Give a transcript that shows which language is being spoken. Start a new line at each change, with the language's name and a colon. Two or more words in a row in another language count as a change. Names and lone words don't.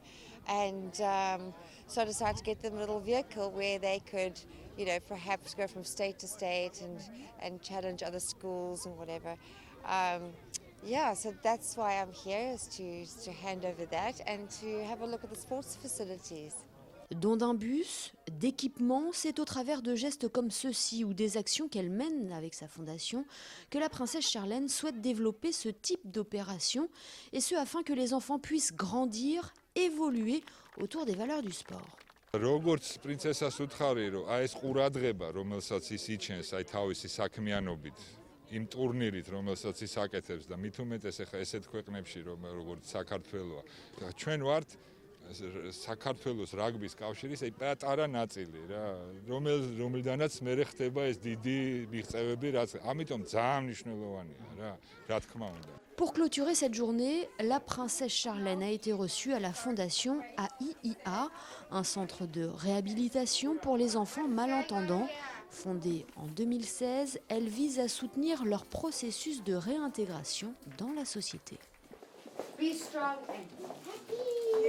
English: And so I decided to get them a little vehicle where they could, perhaps go from state to state and challenge other schools and whatever. So that's why I'm here, is to hand over that and to have a look at the sports facilities.
French: Don d'un bus, d'équipements, c'est au travers de gestes comme ceux-ci ou des actions qu'elle mène avec sa fondation que la princesse Charlène souhaite développer ce type d'opération, et ce afin que les enfants puissent grandir, évoluer autour des valeurs du sport.
Georgian: Როგორც პრინცესას უთხარი, რომ ეს ყურადღება, რომელსაც ის იჩენს აი თავისი საქმიანობით, იმ ტურნირით, რომელსაც ის აკეთებს და მით უმეტეს ახლა ესეთ ქვეყნებში, როგორც საქართველოა, ჩვენ ვართ საქართველოს რაგბის კავშირის პატარა ნაწილი რა, რომელიდანაც მე ხდება ეს დიდი მიღწევები, რაც ამიტომ ძალიან მნიშვნელოვანია რა თქმა უნდა.
French: Pour clôturer cette journée, la princesse Charlène a été reçue à la fondation AIIA, un centre de réhabilitation pour les enfants malentendants. Fondée en 2016, elle vise à soutenir leur processus de réintégration dans la société.
English: Be strong and be happy.